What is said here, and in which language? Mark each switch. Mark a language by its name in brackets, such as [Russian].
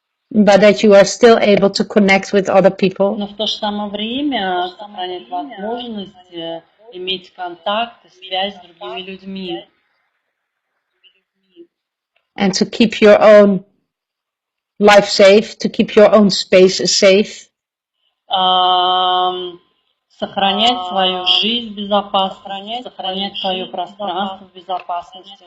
[English] But that you are still able to connect with other people. [Russian] Но в то же самое время сохранять возможность иметь контакт и связь с другими людьми. [English] And to keep your own life safe, to keep your own space safe. [Russian] Сохранять свою жизнь в безопасности, сохранять свое пространство в безопасности.